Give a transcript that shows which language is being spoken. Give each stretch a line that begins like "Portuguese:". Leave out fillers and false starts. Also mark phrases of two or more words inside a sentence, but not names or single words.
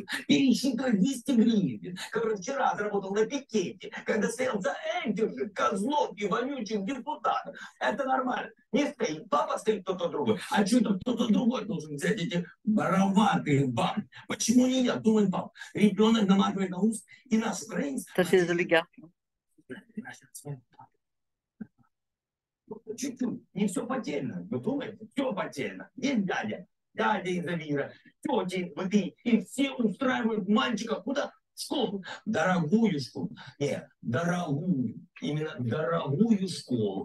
Russian: Пересчитывает 200 гривен, который вчера отработал на пикете, когда стоял за этих же козлов и вонючих депутатов. Это нормально. Не стоит папа, стоит кто-то другой. А что-то кто-то другой должен взять эти вороватые бабы. Почему не я? Думает папа. Ребенок наматывает на ус, и наш украинец...
French: Ça, c'est les oligarques.
Russian: Чуть-чуть. Не все потеряно. Вы думаете? Все потеряно. Есть дядя из Авира, тети, и все устраивают мальчика куда? школу, дорогую школу. Нет, дорогую, именно дорогую школу.